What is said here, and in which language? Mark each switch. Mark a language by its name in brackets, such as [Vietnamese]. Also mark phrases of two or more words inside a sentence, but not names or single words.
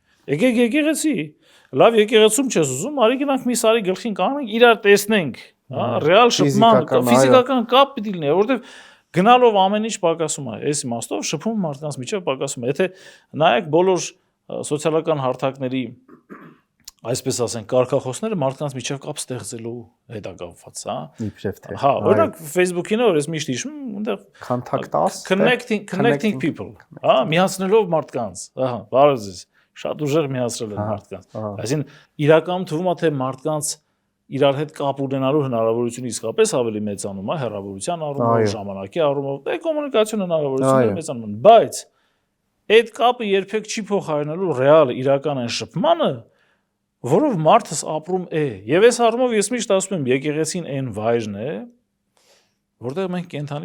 [Armenian] Եկեք եկեղեցի։ Լավ եկեղեցում չես ուզում, արի գնանք մի սարի գլխին կանենք, իրար տեսնենք, հա, ռեալ շփման, ֆիզիկական կապ պիտի լինի, որովհետև գնալով ամեն ինչ պակասում է, այս իմաստով շփում մարդկանց միջև պակասում է։ Եթե նայեք բոլոր սոցիալական հարթակների, այսպես ասենք, կարգախոսները մարդկանց միջև կապ ստեղծելու հետ է կապված, հա։ Իբրև թե։ Հա, օրինակ Facebook-ին որ ես միշտ հիշում, այնտեղ [English] Contact us, connecting people, [Armenian] հա, միացնելով մարդկանց, ահա, բարև ձեզ, շատ ուժեղ միացրել են մարդկանց։ Այսինքն իրականում թվում է թե մարդկանց իրար հետ կապ ունենալու հնարավորությունը իսկապես ավելի մեծանում է հեռավորության առումով, ժամանակի առումով, դե կոմունիկացիոն հնարավորությունները մեծանում են, բայց այդ կապը երբեք չի փոխարինելու ռեալ իրական այն շփմանը, որով մարդս ապրում է։ Եվ այս առումով ես միշտ ասում եմ, եկեղեցին այն վայրն է, որտեղ մենք կենթանի